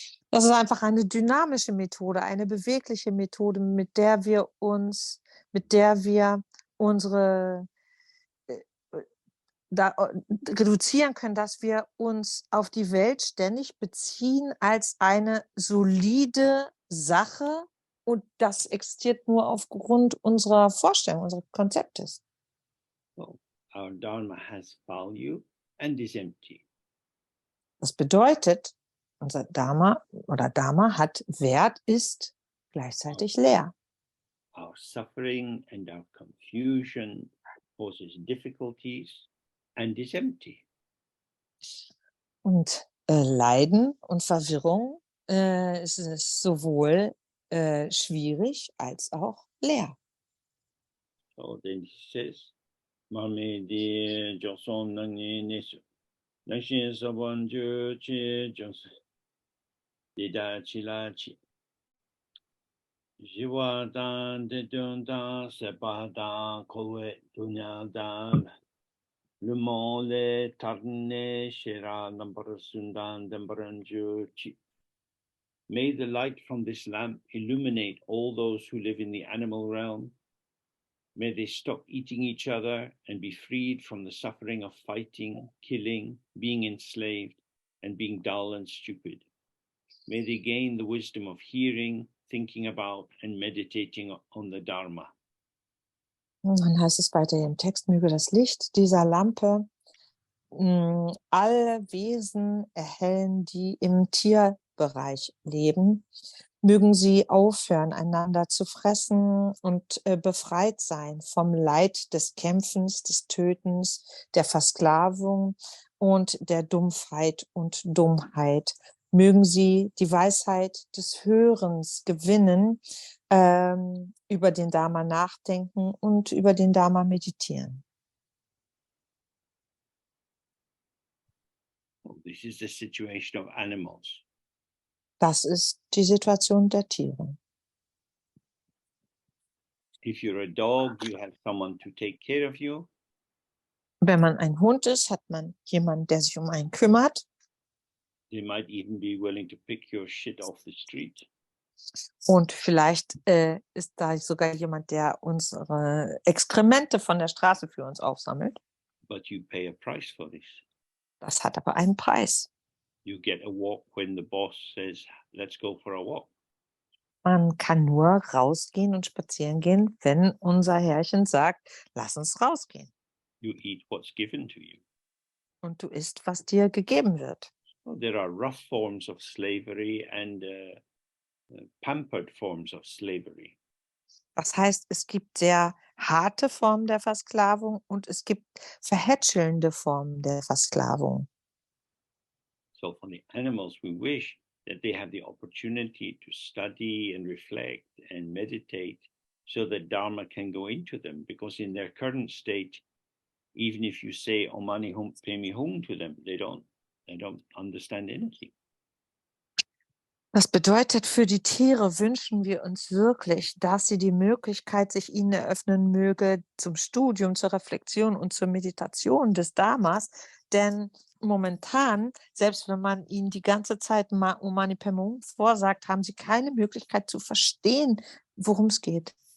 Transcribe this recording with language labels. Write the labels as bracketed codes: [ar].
[de] das ist einfach eine dynamische Methode, eine bewegliche Methode, mit der wir unsere reduzieren können, dass wir uns auf die Welt ständig beziehen als eine solide Sache, und das existiert nur aufgrund unserer Vorstellung, unseres Konzeptes. [en] So our Dharma has value and is empty. [de] Das bedeutet, unser Dharma hat Wert, ist gleichzeitig leer. [en] Our suffering and our confusion causes difficulties and is empty. [de] Und Leiden und Verwirrung ist es sowohl schwierig als auch leer. [en] So then he says, Mame di Joson Nani Nesu, Nashin Saban Chi Johnson, Dida Chilachi, Jiwa Dan de Dunda, Sepa Dan, Kowe, Dunya Dan, Le Mole, Tarne, Shera, Number Sundan, Dembaranju Chi. May the light from this lamp illuminate all those who live in the animal realm. May they stop eating each other and be freed from the suffering of fighting, killing, being enslaved, and being dull and stupid. May they gain the wisdom of hearing, thinking about, and meditating on the Dharma. [de] Und dann heißt es weiter im Text, möge das Licht dieser Lampe alle Wesen erhellen, die im Tierbereich leben. Mögen sie aufhören, einander zu fressen und befreit sein vom Leid des Kämpfens, des Tötens, der Versklavung und der Dumpfheit und Dummheit. Mögen sie die Weisheit des Hörens gewinnen, über den Dharma nachdenken und über den Dharma meditieren. [en] This is the situation of animals. [de] Das ist die Situation der Tiere. [en] If you're a dog, you have someone to take care of you. [de] Wenn man ein Hund ist, hat man jemanden, der sich um einen kümmert. [en] They might even be willing to pick your shit off the street. [de] Und vielleicht ist da sogar jemand, der unsere Exkremente von der Straße für uns aufsammelt. [en] But you pay a price for this. [de] Das hat aber einen Preis. [en] You get a walk when the boss says, let's go for a walk. [de] Man kann nur rausgehen und spazieren gehen, wenn unser Herrchen sagt, lass uns rausgehen. [en] You eat what's given to you. [de] Und du isst, was dir gegeben wird. [en] Well, there are rough forms of slavery and pampered forms of slavery. [de] Das heißt, es gibt sehr harte Formen der Versklavung und es gibt verhätschelnde Formen der Versklavung. [en] So for the animals, we wish that they have the opportunity to study and reflect and meditate so that Dharma can go into them. Because in their current state, even if you say Omani Hum Pemi Hum to them, they don't understand anything. [de] Das bedeutet, für die Tiere wünschen wir uns wirklich, dass sie die Möglichkeit sich ihnen eröffnen möge zum Studium, zur Reflexion und zur Meditation des Dharmas. Denn momentan, selbst wenn man ihnen die ganze Zeit Omani Padme Hum vorsagt, haben sie keine Möglichkeit zu verstehen, worum es geht.